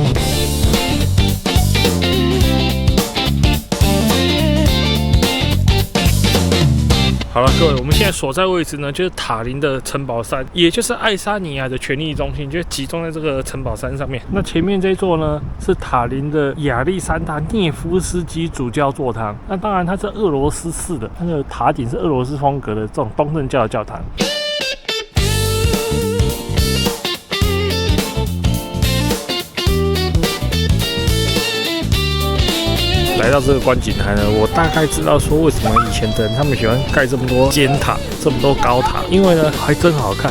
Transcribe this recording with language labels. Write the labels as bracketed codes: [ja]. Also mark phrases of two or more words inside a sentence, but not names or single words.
[zh] 好了，各位，我們現在所在位置呢，就是塔林的城堡山，也就是愛沙尼亞的權力中心，就集中在這個城堡山上面。那前面這座呢，是塔林的亞歷山大涅夫斯基主教座堂。那當然，它是俄羅斯式的，它的塔頂是俄羅斯風格的這種東正教的教堂。來到這個觀景台呢，我大概知道說為什麼以前的人他們喜歡蓋這麼多尖塔、這麼多高塔，因為呢還真好看。